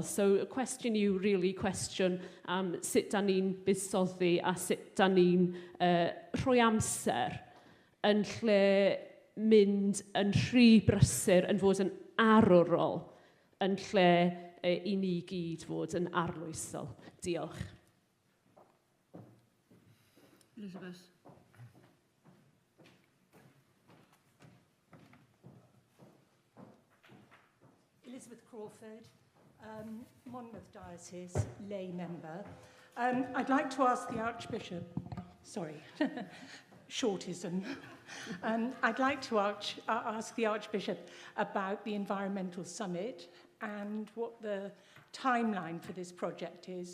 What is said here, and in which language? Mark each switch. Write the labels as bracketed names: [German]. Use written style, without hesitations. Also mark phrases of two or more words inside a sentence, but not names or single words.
[Welsh] So y cwestiwn yw really cwestiwn sut da ni'n buddsoddi a sut da ni'n rhoi amser yn lle mynd yn rhy brysur yn fod yn arwrol yn lle i ni gyd fod yn arloesol. Diolch. [English] Elizabeth. Elizabeth Crawford, Monmouth Diocese lay member. I'd like to ask the Archbishop, shortism. I'd like to ask the Archbishop about the Environmental Summit and what the timeline for this project is.